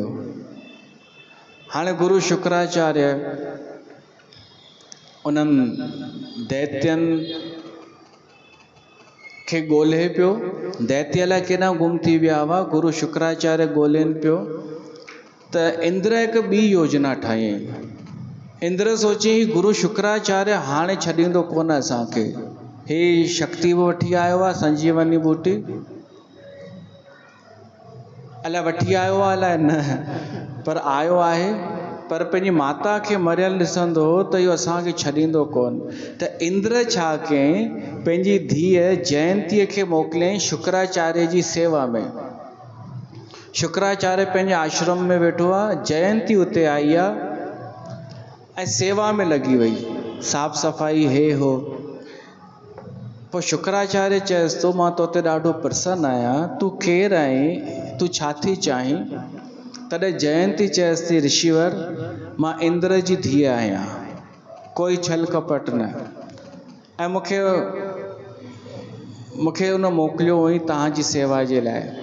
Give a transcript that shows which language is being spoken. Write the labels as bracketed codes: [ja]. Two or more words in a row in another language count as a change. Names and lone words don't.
[sd] हाणे गुरु शुक्राचार्य उन्हनि दैत्यनि खे ॻोल्हे पियो। दैत्य अलाए केॾां गुम थी विया हुआ, गुरु शुक्राचार्य ॻोल्हनि पियो। त इंद्र हिकु ॿी योजना ठाहियईं। इंद्र सोची गुरु शुक्राचार्य हाणे छॾींदो कोन असांखे, हे शक्ति बि वठी आयो आहे संजीवनी बूटी, अलाए वठी आयो आहे अलाए न, पर आयो आहे। पर पंहिंजी माता खे मरियल ॾिसंदो त इहो असांखे छॾींदो कोन। त इंद्र छा कयईं, पंहिंजी धीअ जयंतीअ खे मोकिलियईं शुक्राचार्य जी सेवा में। शुक्राचार्य पंहिंजे आश्रम में वेठो आहे, जयंती उते आई आहे ऐं सेवा में लॻी वई, साफ़ सफ़ाई हे हो। पोइ शुक्राचार्य चएसि थो मां तोते ॾाढो प्रसन्न आहियां, तूं केरु आहीं, तूं छा थी चाहीं? तॾहिं जयंती चएसि थी ऋषिवर मां इंद्र जी धीअ आहियां, कोई छल कपट न, ऐं मूंखे उन मोकिलियो हुई तव्हांजी सेवा जे लाइ।